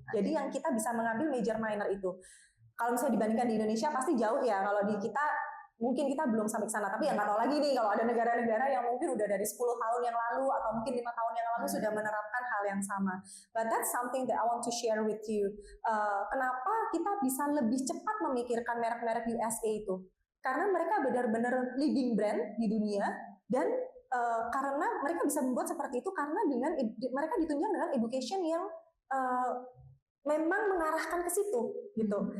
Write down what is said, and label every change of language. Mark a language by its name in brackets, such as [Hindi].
[Indonesian] Jadi yang kita bisa mengambil major minor itu. Kalau misalnya dibandingkan di Indonesia pasti jauh ya, kalau di kita mungkin kita belum sampai ke sana, tapi ya nggak tahu lagi nih kalau ada negara-negara yang mungkin udah dari 10 tahun yang lalu atau mungkin 5 tahun yang lalu sudah menerapkan hal yang sama. [English] But that's something that I want to share with you. [Indonesian] Kenapa kita bisa lebih cepat memikirkan merek-merek USA itu? Karena mereka benar-benar leading brand di dunia, dan karena mereka bisa membuat seperti itu karena dengan mereka ditunjang dengan education yang memang mengarahkan ke situ gitu.